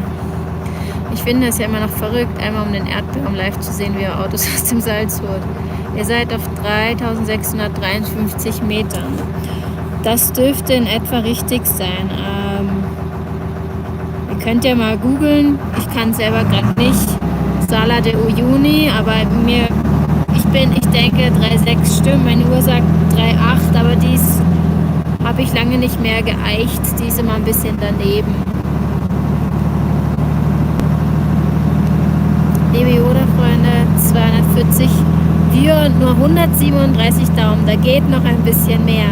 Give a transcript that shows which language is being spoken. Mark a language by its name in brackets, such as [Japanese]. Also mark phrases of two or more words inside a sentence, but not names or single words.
[German] Ich finde es ja immer noch verrückt, einmal um den Erdbaum live zu sehen, wie er Autos aus dem Salz holt. Ihr seid auf 3653 Metern. Das dürfte in etwa richtig sein. Ihr könnt ja mal googeln, ich kann selber gerade nicht. Sala de Uyuni, aber ich denke 3,6 stimmt, meine Uhr sagt 3,8, aber dies habe ich lange nicht mehr geeicht, die ist immer ein bisschen daneben. Liebe Yoda-Freunde, 240, wir nur 137 Daumen, da geht noch ein bisschen mehr.